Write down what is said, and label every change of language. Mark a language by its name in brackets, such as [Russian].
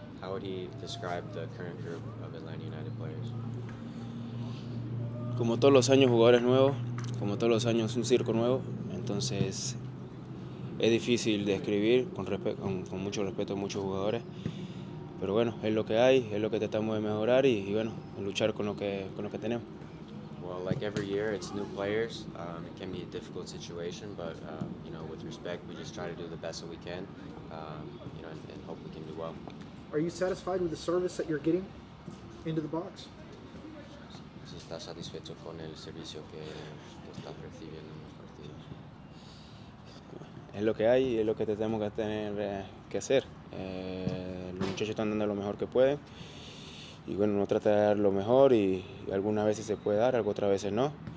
[English] How would he describe the current group of Atlanta United players? [Spanish] Como todos los años jugadores nuevos, como todos los años un circo nuevo, entonces es difícil describir con mucho respeto a muchos jugadores, pero bueno, es lo que hay, es lo que tratamos de mejorar y bueno, luchar con lo que tenemos. [English] Well, like every year, it's new players. It can be a difficult situation, but with respect, we just try to do the best that we can, and hope we can do well. Are you satisfied with the service that you're getting into the box? [Spanish] Si estás satisfecho con el servicio que estás recibiendo en los partidos. Es lo que hay y es lo que tenemos que tener que hacer. Los muchachos están dando lo mejor que pueden y bueno, uno trata de dar lo mejor y algunas veces se puede dar, otras veces no.